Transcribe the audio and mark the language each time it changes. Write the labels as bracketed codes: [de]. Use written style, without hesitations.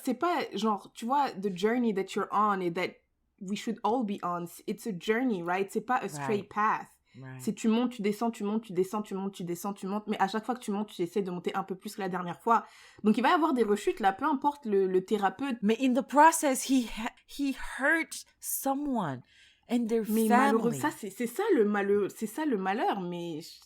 [fr] C'est pas, genre, tu vois, [en] the journey that you're on et that we should all be on. It's a journey, right? [fr] C'est pas [en] a straight path. [fr] Right. C'est tu montes, tu descends, tu montes, tu descends, tu montes, tu descends, tu montes. Mais à chaque fois que tu montes, tu essaies de monter un peu plus que la dernière fois. Donc, il va y avoir des rechutes, là, peu importe le thérapeute. [en] Mais in the process, he hurt someone. And their family. [fr] Malheureux, c'est ça le malheur, mais...